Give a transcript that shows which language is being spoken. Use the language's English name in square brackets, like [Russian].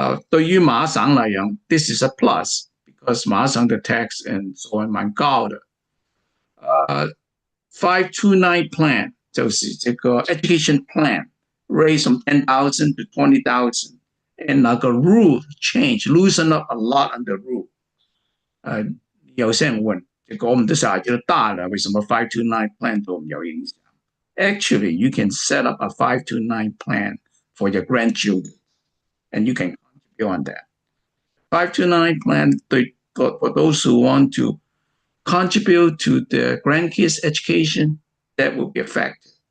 [Chinese] 对于马省来讲 [English] this is a plus because [Chinese] 马省的 [English] tax and so on [Chinese] 蛮高的。 [English] 529 plan [Chinese] 就是这个 [English] education plan raised from 10,000 to 20,000, and [Chinese] 那个 [English] rule change loosen up a lot on the rule. [Chinese] 有些人问，这个我们的小孩就大了，为什么529 plan 对我们有影响？ [English] Actually, you can set up a 529 plan for your grandchildren, and you can contribute on that. 529 plan for those who want to contribute to the grandkids' education, that will be affected.